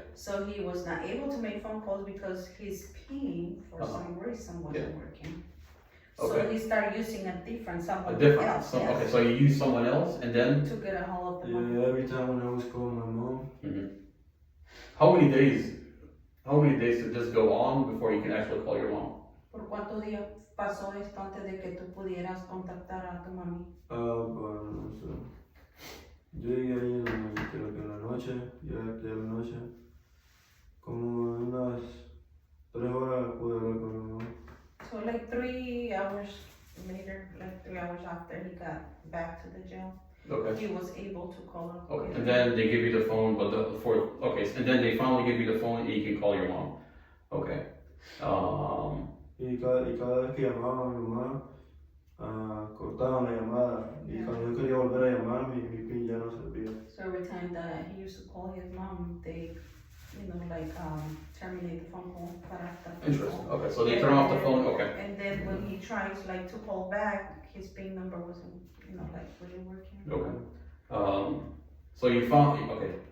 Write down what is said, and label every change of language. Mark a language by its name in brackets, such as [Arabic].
[English] So he was not able to make phone calls because his PIN, for some reason, wasn't working. So Okay. he started using someone else. Okay, so you use someone else and then? To get a hold of the money. Yeah, every time when I was calling my mom. Mm-hmm. How many days did this go on before you can actually call your mom? [Spanish] ¿Por cuántos días pasó esto antes de que tú pudieras contactar a tu mami? Bueno, yo llegué ahí creo que en la noche, ya la noche, como unas 3 horas pude hablar con mi mamá. [English] So like 3 hours later, like 3 hours after he got back to the jail, Okay. he was able to call her. Okay, and then they give you the phone, but and then they finally give you the phone and you can call your mom. Okay. [Spanish] Y cada vez que llamaba a mi mamá, cortaban la llamada. Y cuando yo quería volver a llamar, mi PIN ya no servía. [English] So every time that he used to call his mom, they, terminate the phone call. Interesting. Okay, so they turn off the phone. Okay. And then when he tries to call back, his PIN number wasn't, really working. Okay. So you found. Okay.